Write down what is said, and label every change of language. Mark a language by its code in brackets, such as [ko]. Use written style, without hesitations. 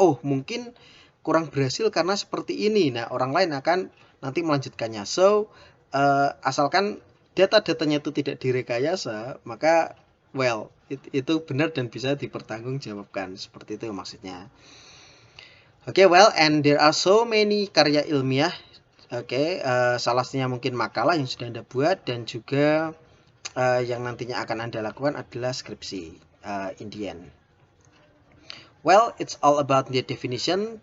[id] Oh, mungkin kurang berhasil karena seperti ini. Nah, orang lain akan nanti melanjutkannya. So, asalkan data-datanya itu tidak direkayasa, maka itu benar dan bisa dipertanggungjawabkan. Seperti itu maksudnya. [en] Oke, and there are so many karya ilmiah. [id] Oke, salah satunya mungkin makalah yang sudah Anda buat, dan juga yang nantinya akan Anda lakukan adalah skripsi [en] in the end. Well, it's all about the definition.